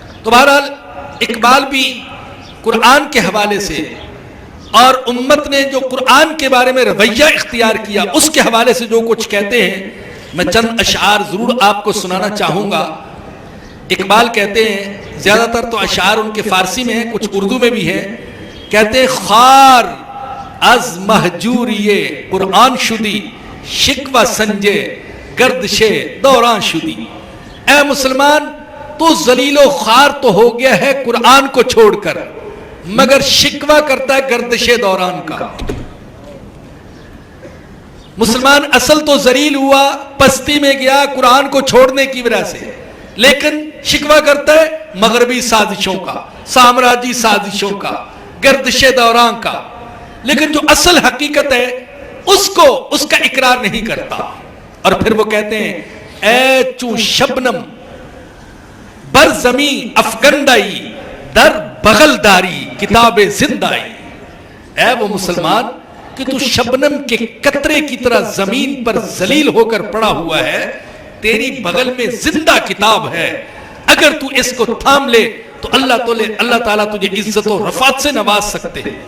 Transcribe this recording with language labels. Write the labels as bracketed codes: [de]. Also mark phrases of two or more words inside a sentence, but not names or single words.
[ur] تو بہرحال اقبال بھی قرآن کے حوالے سے اور امت نے جو قرآن کے بارے میں رویہ اختیار کیا اس کے حوالے سے جو کچھ کہتے ہیں، میں چند اشعار ضرور آپ کو سنانا چاہوں گا۔ اقبال کہتے ہیں، زیادہ تر تو اشعار ان کے فارسی میں ہیں، کچھ اردو میں بھی ہیں، کہتے ہیں [fa] خار از مہجوری قرآن شدی شکوہ سنجے گردش دوران شدی۔ [ur] اے مسلمان، تو ذلیل و خوار تو ہو گیا ہے قرآن کو چھوڑ کر، مگر شکوہ کرتا ہے گردش دوران کا۔ مسلمان اصل تو ذلیل ہوا، پستی میں گیا قرآن کو چھوڑنے کی وجہ سے، لیکن شکوہ کرتا ہے مغربی سازشوں کا، سامراجی سازشوں کا، گردش دوران کا، لیکن جو اصل حقیقت ہے اس کا اقرار نہیں کرتا۔ اور پھر وہ کہتے ہیں [fa] اے چوں شبنم بر زمین افگندائی در بغل داری کتاب زندائی۔ [ur] اے وہ مسلمان کہ تو شبنم کے قطرے کی طرح زمین پر ذلیل ہو کر پڑا ہوا ہے، تیری بغل میں زندہ کتاب ہے، اگر تو اس کو تھام لے تو اللہ تعالیٰ تجھے عزت و رفعت سے نواز سکتے ہیں۔